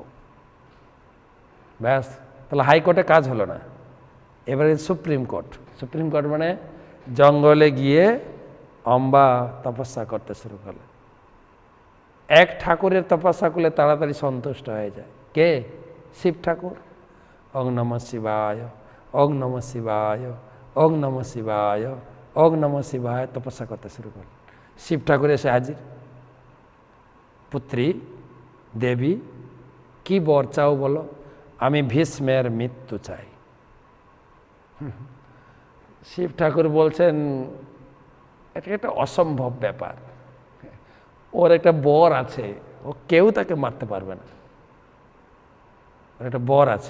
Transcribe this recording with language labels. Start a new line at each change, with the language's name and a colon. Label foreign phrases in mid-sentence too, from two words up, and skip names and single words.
Bangla: ব্যাস, তাহলে হাইকোর্টে কাজ হলো না, এবারে সুপ্রিম কোর্ট। সুপ্রিম কোর্ট মানে জঙ্গলে গিয়ে অম্বা তপস্যা করতে শুরু করলেন। এক ঠাকুরের তপস্যা করলে তাড়াতাড়ি সন্তুষ্ট হয়ে যায়। কে? শিব ঠাকুর।
Sanskrit: ওং নমঃ শিবায়, ওং নমঃ শিবায়, ওং নমঃ শিবায়, ওং নমঃ শিবায়
Bangla: তপস্যা করতে শুরু করলেন। শিব ঠাকুর এসে হাজির। পুত্রী দেবী, কি বর চাও বলো? আমি ভীষ্মের মৃত্যু চাই। শিব ঠাকুর বলছেন এটা একটা অসম্ভব ব্যাপার, ওর একটা বর আছে, ও কেউ তাকে মারতে পারবে না, ওর একটা বর আছে।